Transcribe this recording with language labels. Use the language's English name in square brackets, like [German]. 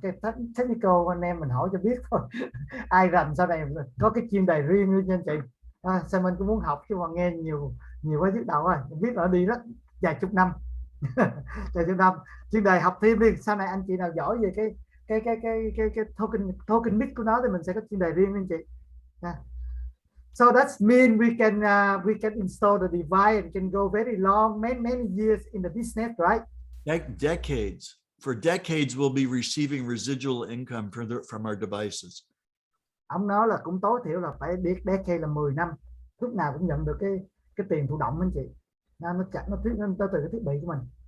[Vietnamese] Cái technical anh em mình hỏi cho biết thôi. Ai rành sau này có cái chuyên đề riêng nha anh chị. Sao mình cũng muốn học chứ mà nghe nhiều quá nhức đầu rồi. Biết là đi rất vài chục năm. Vài chục năm. Chuyên đề học thêm đi. Sau này anh chị nào giỏi về cái token mix của nó thì mình sẽ có chuyên đề riêng anh chị. [English] So that means we can install the device and can go very long, many years in the business, right? Decades. For decades, we'll be receiving residual income from our devices. [Vietnamese] Ông nói là cũng tối thiểu là phải decade là 10 năm, lúc nào cũng nhận được cái tiền thụ động anh chị. Nó từ cái thiết bị của mình.